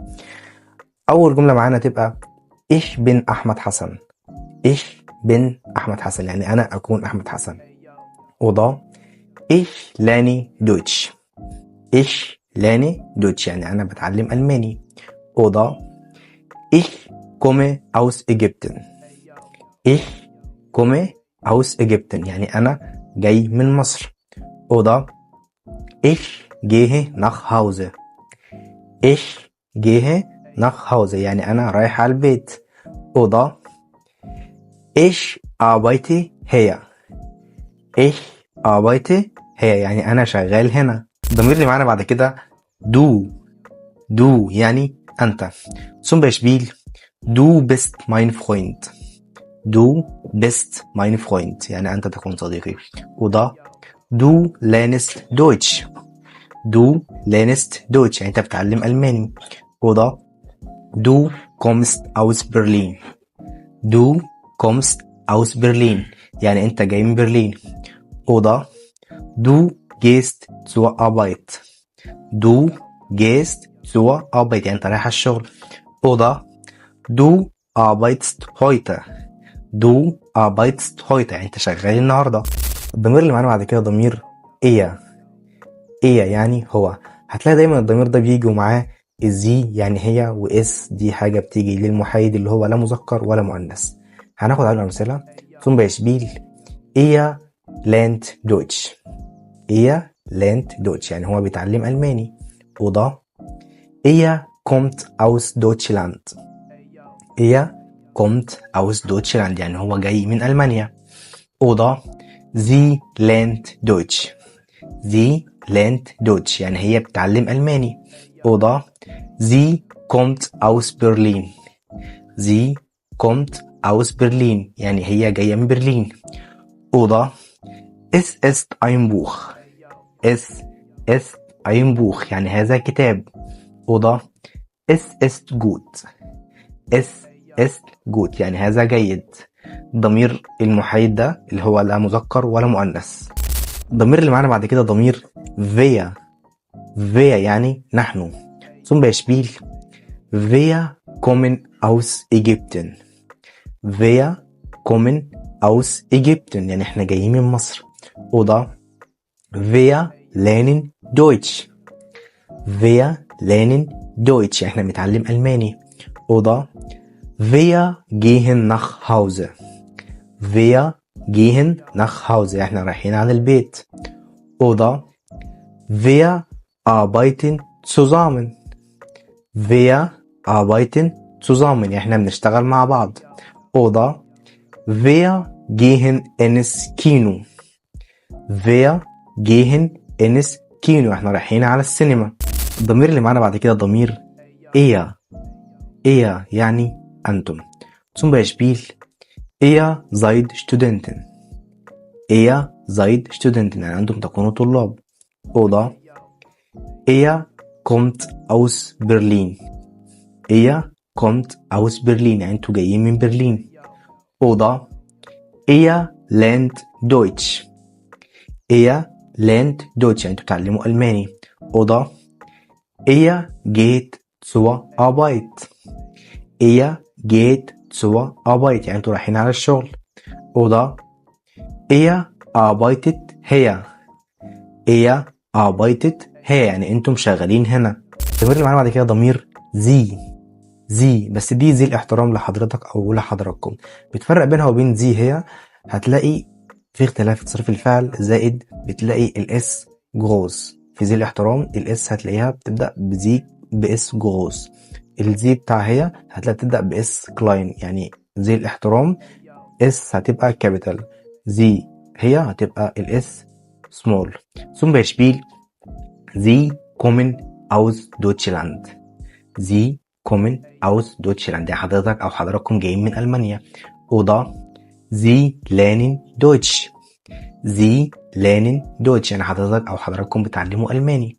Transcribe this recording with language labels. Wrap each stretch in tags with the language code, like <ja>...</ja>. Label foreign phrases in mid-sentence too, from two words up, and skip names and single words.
<ar>أول جملة معانا تبقى</ar> <de>ich bin</de> <ar>أحمد حسن.</ar> <de>ich bin</de> <ar>أحمد حسن يعني أنا أكون أحمد حسن. وضع</ar> <de>ich lerne Deutsch. ich lerne Deutsch</de> <ar>يعني أنا بتعلم ألماني.</ar> <de>وضع إيش komme aus Ägypten. Ich komme aus Ägypten</de> <ar>يعني أنا جاي من مصر.</ar> <de>Oder ich gehe nach Hause. Ich gehe nach Hause</de> <ar>يعني أنا رايح على البيت.</ar> <de>Oder ich arbeite hier. Ich arbeite hier</de> <ar>يعني أنا شغال هنا. الضمير اللي معانا بعد كده du. Du يعني أنت.</ar> <de>Zum Beispiel Du bist mein Freund. Du bist mein Freund</de> <ar>يعني أنت تكون صديقي.</ar> <de>Oder Du lernst Deutsch. Du lernst Deutsch</de> <ar>يعني أنت بتعلم ألماني.</ar> <de>Oder Du kommst aus Berlin. Du kommst aus Berlin</de> <ar>يعني أنت جاي من برلين.</ar> <de>Oder Du gehst zur Arbeit. Du gehst zur Arbeit</de> <ar>يعني أنت رايح الشغل.</ar> <de>Oder Du arbeitest heute. Du arbeitest heute</de> <ar>يعني انت شغال النهارده. الضمير اللي معانا بعد كده ضمير إيه. إيه يعني هو. هتلاقي دايما الضمير ده بيجي ومعاه الزي يعني هي، واس دي حاجة بتيجي للمحايد اللي هو لا مذكر ولا مؤنث. هناخد على أمثلة.</ar> <de>Zum Beispiel إيه lernt Deutsch. er lernt Deutsch</de> <ar>يعني هو بيتعلم ألماني.</ar> <de>Oder إيه kommt aus Deutschland. Er kommt aus Deutschland</de> <ar>يعني هو جاي من ألمانيا.</ar> <de>Oder sie lernt Deutsch. Sie lernt Deutsch</de> <ar>يعني هي بتعلم ألماني.</ar> <de>Oder sie kommt aus Berlin. Sie kommt aus Berlin</de> <ar>يعني هي جاية من برلين.</ar> <de>Oder es ist ein Buch. Es ist ein Buch</de> <ar>يعني هذا كتاب.</ar> <de>Oder es ist gut. Es ist gut</de> <ar>يعني هذا جيد. ضمير المحايد ده اللي هو لا مذكر ولا مؤنث. الضمير اللي معانا بعد كده ضمير wir. wir يعني نحن.</ar> <de>Zum Beispiel wir kommen aus Ägypten. wir kommen aus Ägypten</de> <ar>يعني احنا جايين من مصر.</ar> <de>Oder wir lernen Deutsch. wir lernen Deutsch</de> <ar>يعني احنا بنتعلم ألماني.</ar> <de>Oder wir gehen nach Hause. Wir gehen nach Hause</de> <ar>احنا رايحين على البيت.</ar> <de>Oder wir arbeiten zusammen. Wir arbeiten zusammen</de> <ar>احنا بنشتغل مع بعض.</ar> <de>Oder wir gehen ins Kino. Wir gehen ins Kino</de> <ar>احنا رايحين على السينما. الضمير اللي معانا بعد كده ضمير ihr. ihr يعني أنتم.</ar> <de>Zum Beispiel ihr seid Studenten. ihr seid Studenten</de> <ar>يعني أنتم تكونوا طلاب.</ar> <de>Oder ihr kommt aus Berlin. ihr kommt aus Berlin</de> <ar>يعني أنتم جايين من برلين.</ar> <de>Oder ihr lernt Deutsch. ihr lernt Deutsch</de> <ar>يعني انتوا بتتعلموا ألماني.</ar> <de>oder ihr geht zur Arbeit. ihr geht zur Arbeit</de> <ar>يعني انتوا رايحين على الشغل.</ar> <de>oder ihr arbeitet hier. ihr arbeitet hier</de> <ar>يعني انتم شغالين هنا. الضمير اللي معانا بعد كده ضمير زي بس دي زي الاحترام لحضرتك او لحضراتكم. بتفرق بينها وبين زي هي، هتلاقي في اختلاف في تصريف الفعل، زائد بتلاقي الاس جروس. في زي الاحترام الاس هتلاقيها بتبدا بزي باس جروس. الزي بتاع هي هتلاقي بتبدا باس كلاين يعني زي الاحترام اس هتبقى كابيتال، زي هي هتبقى الاس سمول.</ar> <de>zum Beispiel sie kommen aus Deutschland. sie kommen aus Deutschland</de> <ar>يعني حضرتك او حضراتكم جايين من المانيا.</ar> <de>oder sie lernen Deutsch. sie lernen Deutsch</de> <ar>يعني حضرتك او حضراتكم بتعلموا الماني.</ar>